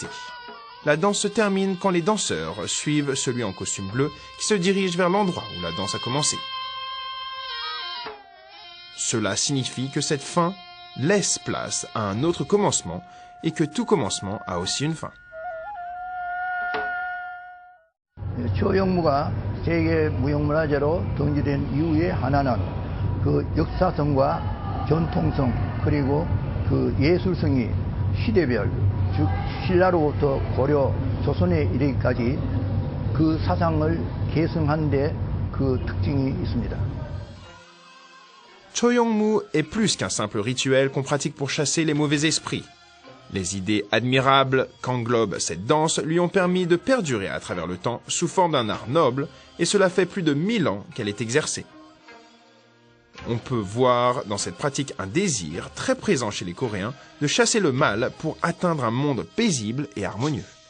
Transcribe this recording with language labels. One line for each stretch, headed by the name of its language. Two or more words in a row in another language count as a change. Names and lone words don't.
French: La danse se termine quand les danseurs suivent celui en costume bleu qui se dirige vers l'endroit où la danse a commencé. Cela signifie que cette fin laisse place à un autre commencement et que tout commencement a aussi une fin.
Korean: 초용무가 세계 무형문화재로 등재된 이유의 하나는 그 역사성과 전통성 그리고 그 예술성이 시대별 즉 신라로부터 고려 조선에 이르기까지 그 사상을 계승한 데 그 특징이 있습니다.
French: Choyongmu est plus qu'un simple rituel qu'on pratique pour chasser les mauvais esprits. Les idées admirables qu'englobe cette danse lui ont permis de perdurer à travers le temps sous forme d'un art noble, et cela fait plus de 1000 ans qu'elle est exercée. On peut voir dans cette pratique un désir très présent chez les Coréens de chasser le mal pour atteindre un monde paisible et harmonieux.